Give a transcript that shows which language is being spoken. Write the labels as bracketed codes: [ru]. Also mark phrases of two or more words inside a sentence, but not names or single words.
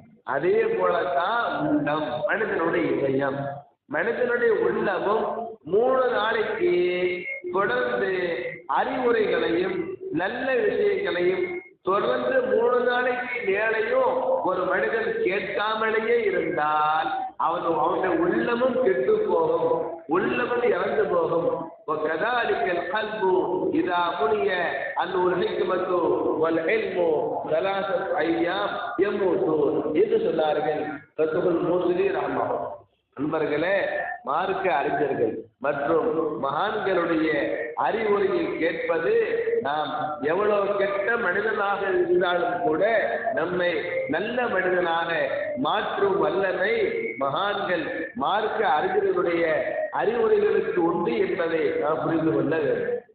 [ta] அதே போலத்தான் உள்ளம், மனிதனுடைய இதயம், மனிதனுடைய உள்ளமும் 3 நாளைக்கு தொடர்ந்து அறிவுரைகளையும் நல்ல விஷயங்களையும் தொடர்ந்து 3 நாளைக்கு மேலையும் ஒரு மனிதன் கேட்காமலேயே இருந்தால் அவனுடைய உள்ளமும் கெட்டு போகும், உள்ளமும் இறந்து போகும். [ar] وكذلك القلب إذا بني عنه الحكمة والعلم 3 أيام يموتون [ta] என்று சொன்னார்கள் ரசூல் மூஸ்லி ரஹ்மத்துல்லாஹி. நண்பர்களே, மார்க்க அறிஞர்கள் மற்றும் மகான்களுடைய அறிவுரையை கேட்பது நாம் எவ்வளவு கெட்ட மனிதனாக இருந்தாலும் கூட நம்மை நல்ல மனிதனாக மாற்றும் வல்லமை மகான்கள் மார்க்க அறிஞர்களுடைய அறிவுரைகளுக்கு உண்டு என்பதை நாம் புரிந்து கொள்ள வேண்டும்.